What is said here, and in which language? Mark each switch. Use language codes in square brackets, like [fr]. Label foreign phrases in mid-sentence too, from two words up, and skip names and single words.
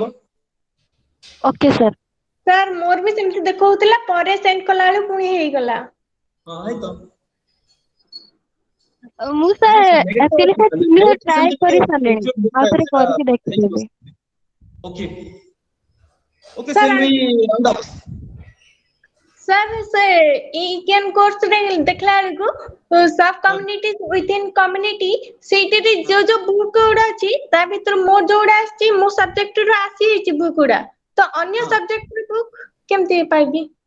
[en] okay sir. [or] ସାର୍ ମୋର ବି ସେମିତି ଦେଖଉଥିଲା, ପରେ ସେଣ୍ଡ କଲା ବେଳକୁ ପୁଣି ହେଇଗଲା। ହେଇତ ମୁଁ [en] sir actually try [or] କରି ସାରିଲିଣି, ଆଉ ଥରେ କରିକି ଦେଖିଦେବି। ଓକେ [en] Sir, shall we round up? [or] ସାର୍ ସେ ଇ-ଜ୍ଞାନ କୋର୍ସରେ ଦେଖିଲା ବେଳକୁ [en] sub community within community, [or] ସେଇଥିରେ ଯୋଉ ବୁକ୍ ଗୁଡା ଅଛି ତା ଭିତରୁ ମୋର ଯୋଉଗୁଡା ଆସିଛି, ମୋ ସବଜେକ୍ଟରୁ ଆସିଯାଇଛି ବୁକ୍ ଗୁଡା, ତ ଅନ୍ୟ ସବଜେକ୍ଟର ବୁକ୍ କେମିତି ପାଇବି?